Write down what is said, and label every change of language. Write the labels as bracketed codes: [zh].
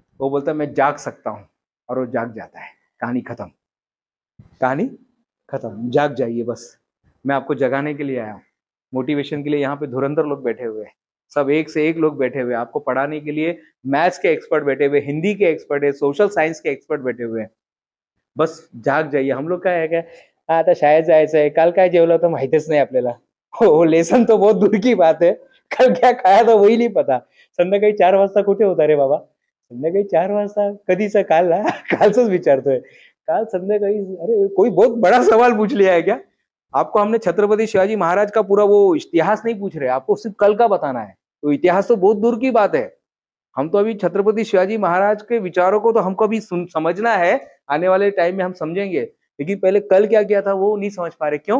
[hi] वो बोलता है मैं जाग सकता हूं, और वो जाग जाता है. कहानी खत्म. कहानी खत्म. जाग जाइए बस. मैं आपको जगाने के लिए आया हूं, मोटिवेशन के लिए. यहाँ पे धुरंधर लोग बैठे हुए हैं, सब एक से एक लोग बैठे हुए हैं आपको पढ़ाने के लिए. मैथ्स के एक्सपर्ट बैठे हुए, हिंदी के एक्सपर्ट है, सोशल साइंस के एक्सपर्ट बैठे हुए हैं. बस जाग जाइए. [mr] हम लोग काय आहे काय, आता शाळेत जायचं आहे, काल काय जेवलं तर माहितीच नाही आपल्याला. [hi] हो, लेसन तो बहुत दूर की बात है. कल क्या खाया था वही नहीं पता. [mr] संध्याकाळी 4 वाजता कुठे होता रे बाबा? संध्याकाळी 4 वाजता कधीचा? काल ना, कालच विचारतोय. काल संध्याकाळी. [hi] अरे कोई बहुत बड़ा सवाल पूछ लिया है क्या? आपको हमने छत्रपति शिवाजी महाराज का पूरा वो इतिहास नहीं पूछ रहे, आपको सिर्फ कल का बताना है. तो इतिहास तो बहुत दूर की बात है. हम तो अभी छत्रपति शिवाजी महाराज के विचारों को तो हमको अभी समझना है. आने वाले टाइम में हम समझेंगे, लेकिन पहले कल क्या किया था वो नहीं समझ पा रहे. क्यों?